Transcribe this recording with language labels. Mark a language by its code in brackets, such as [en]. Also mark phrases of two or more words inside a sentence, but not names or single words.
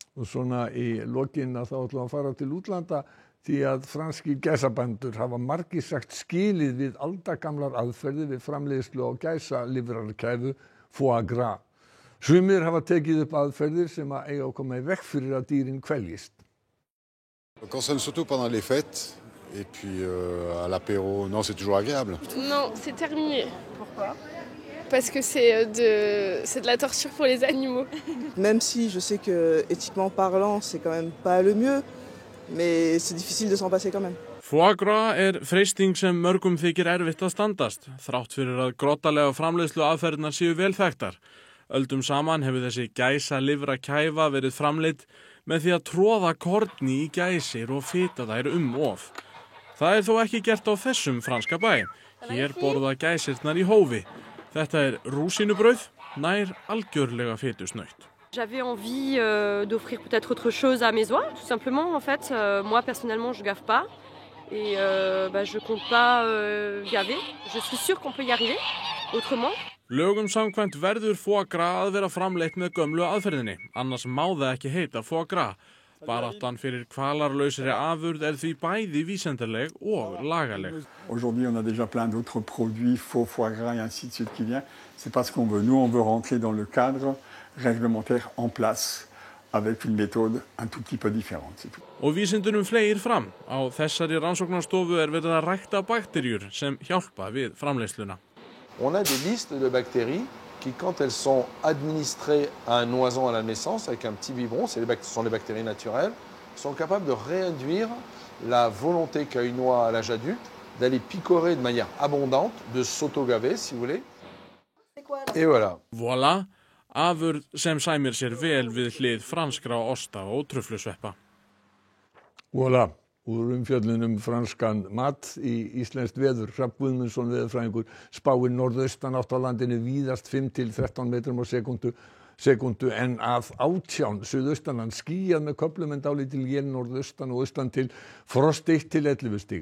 [is] Og svona í lokin að þá ætlum við að fara til útlanda því að franskir gæsabændur hafa margir sagt skilið við aldagamlar aðferðir við framleiðslu á gæsalifrarkæfu [fr] foie gras. [is] Sumir hafa tekið upp aðferðir sem að eiga að koma í veg fyrir að dýrin kveljist. [fr] Consomme surtout pendant les fêtes et puis à l'apéro, non, c'est toujours agréable. Non, c'est terminé. Pourquoi? Parce que c'est de la torture pour les animaux. Même si je sais que éthiquement parlant, c'est quand même pas le mieux, mais c'est difficile de s'en passer quand même. Foie gras [is] freisting sem mörgum þykir erfitt að standast, þrátt fyrir að grottalega framleiðslu aðferðirnar séu vel þekktar. Öldum saman hefur þessi gæsalifrakæfa verið framleidd með því að tróða korni í gæsir og fita þær of. Það þó ekki gert á þessum franska bæ. Hér borða gæsirnar í hófi. Þetta rúsínubrauð, nær algjörlega fitusnautt. [fr] J'avais envie d'offrir peut-être autre chose à mes oies, tout simplement. En fait, moi personnellement, je gave pas et je compte pas gaver. Je suis sûre qu'on peut y arriver autrement. [is] Lögum samkvæmt verður [fr] foie gras [is] að vera framleitt með gömlu aðferðinni, annars má það ekki heita [fr] foie gras. [is] Baráttan fyrir kvalarlausri afurð því bæði vísindaleg og lagaleg. [fr] Aujourd'hui, on a déjà plein d'autres produits, faux foie gras et ainsi de suite qui viennent. C'est pas ce qu'on veut. Nous, on veut rentrer dans le cadre réglementaire en place avec une méthode un tout petit peu différente, c'est tout. [is] Og vísindunum fleygir fram. Á þessari rannsóknarstofu verið að rækta bakteríur sem hjálpa við framleiðsluna. [fr] On a des listes de bactéries qui, quand elles sont administrées à un oiseau à la naissance avec un petit biberon, ce sont des bactéries naturelles, sont capables de réduire la volonté qu'a une oie à l'âge adulte d'aller picorer de manière abondante, de s'auto-gaver, si vous voulez. Et voilà. Voilà, [is] afurð sem sæmir sér vel við hlið franskra osta og truflusveppa. Voilà. Úr umfjöllunum franskan mat í íslenskt veður. Hrafn Guðmundsson veðurfræðingur spáir norðaustan átt á landinu víðast 5 til 13 metrum á sekúndu en að 18 suðaustanland skýjað með köflum en dálítil él norðaustan og austan til frost 1 til 11 stig.